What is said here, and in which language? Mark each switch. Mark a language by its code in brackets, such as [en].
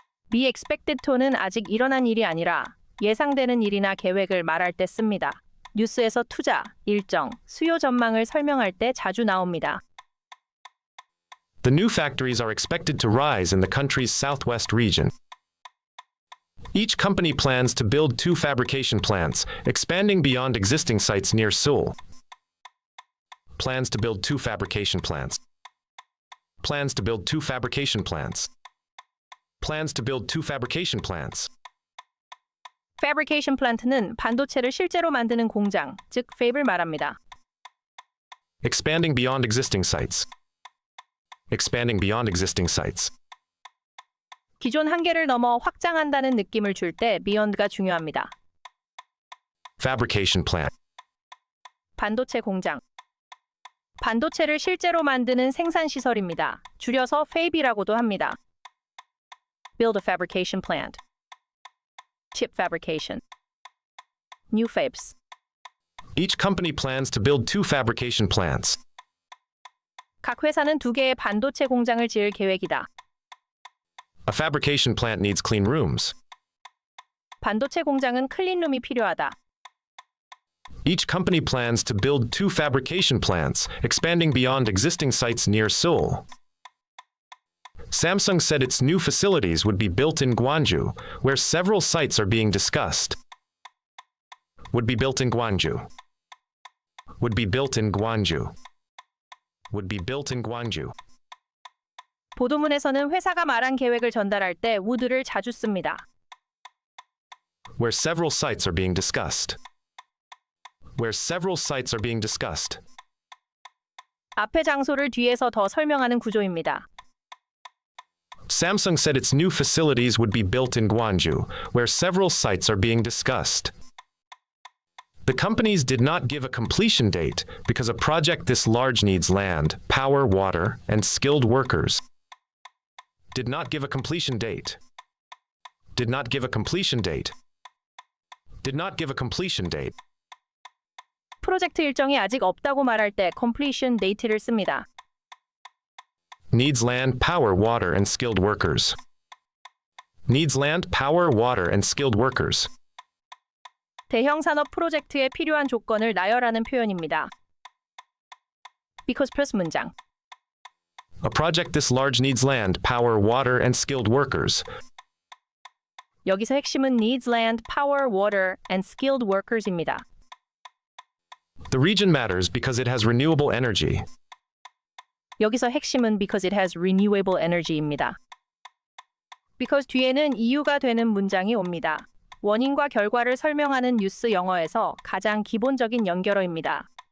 [ko] be expected to 는 아직 일어난 일이 아니라 예상되는 일이나 계획을 말할 때 씁니다. 뉴스에서 투자, 일정, 수요 전망을 설명할 때 자주 나옵니다. [en] The new factories are expected to rise in the country's southwest region. Each company plans to build 2 fabrication plants, expanding beyond existing sites near Seoul. Plans to build 2 fabrication plants. Plans to build 2 fabrication plants. Plans to build 2 fabrication plants. [ko] fabrication plant는 반도체를 실제로 만드는 공장, 즉 fab을 말합니다. [en] Expanding beyond existing sites. Expanding beyond existing sites. [ko] 기존 한계를 넘어 확장한다는 느낌을 줄 때 beyond가 중요합니다. [en] Fabrication plant. [ko] 반도체 공장. 반도체를 실제로 만드는 생산 시설입니다. 줄여서 fab이라고도 합니다. [en] Build a fabrication plant. Chip fabrication. New fabs. Each company plans to build 2 fabrication plants. [ko] 각 회사는 2개의 반도체 공장을 지을 계획이다. [en] A fabrication plant needs clean rooms. [ko] 반도체 공장은 클린룸이 필요하다. [en] Each company plans to build 2 fabrication plants, expanding beyond existing sites near Seoul. Samsung said its new facilities would be built in Gwangju, where several sites are being discussed. Would be built in Gwangju. Would be built in Gwangju. Would be built in Gwangju. [ko] 보도문에서는 회사가 말한 계획을 전달할 때 would를 자주 씁니다. [en] Where several sites are being discussed. Where several sites are being discussed. [ko] 앞에 장소를 뒤에서 더 설명하는 구조입니다. [en] Samsung said its new facilities would be built in Gwangju, where several sites are being discussed. The companies did not give a completion date because a project this large needs land, power, water, and skilled workers. Did not give a completion date. Did not give a completion date. Did not give a completion date. [ko] 프로젝트 일정이 아직 없다고 말할 때 completion date 를 씁니다. [en] Needs land, power, water, and skilled workers. Needs land, power, water, and skilled workers. [ko] 대형 산업 프로젝트에 필요한 조건을 나열하는 표현입니다. [en] Because plus 문장. A project this large needs land, power, water, and skilled workers. [ko] 여기서 핵심은 needs land, power, water, and skilled workers 입니다. [en] The region matters because it has renewable energy. [ko] 여기서 핵심은 because it has renewable energy 입니다. because 뒤에는 이유가 되는 문장이 옵니다. 원인과 결과를 설명하는 뉴스 영어에서 가장 기본적인 연결어입니다.